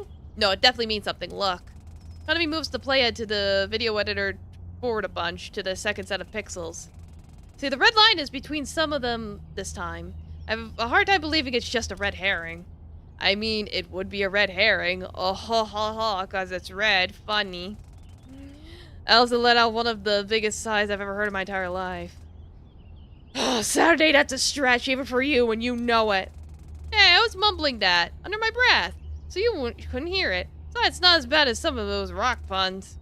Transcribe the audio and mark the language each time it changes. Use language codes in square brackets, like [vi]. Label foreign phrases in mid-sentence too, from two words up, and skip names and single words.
[en] No, it definitely means something. Look. Konami moves the playhead to the video editor forward a bunch to the second set of pixels. See, the red line is between some of them this time. I have a hard time believing it's just a red herring. I mean, it would be a red herring. Oh, ha, ha, ha, because it's red. Funny. Elsa let out one of the biggest sighs I've ever heard in my entire life. Oh, Saturday, that's a stretch, even for you, and you know it. Hey, I was mumbling that, under my breath, so you couldn't hear it. So it's not as bad as some of those rock puns.